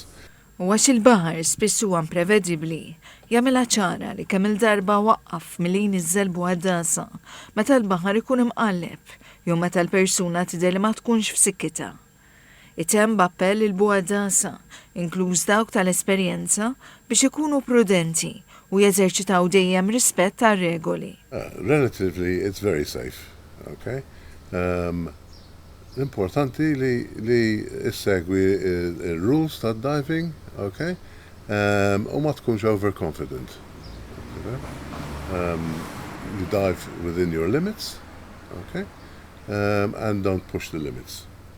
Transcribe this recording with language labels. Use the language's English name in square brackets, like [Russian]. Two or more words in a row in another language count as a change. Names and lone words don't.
[Maltese] U għax il-baħar spiss huwa imprevedibbli, jagħmilha ċara li kemm il-darba waqqaf milli jniżżel Buaddasa meta l-baħar ikun imqalleb jew meta l-persuna tidher li ma tkunx f'sikkitha. Itemm b'appell il-Buaddasa, inkluż dawk tal-esperjenza biex ikunu prudenti u jeżerċitaw dejjem rispett tar-regoli. [English] Relatively, it's very safe. Okay? [Maltese] Importanti li issegwi il-rules ta' diving, okay? U ma tkunx overconfident. [English] You dive within your limits, okay? And don't push the limits.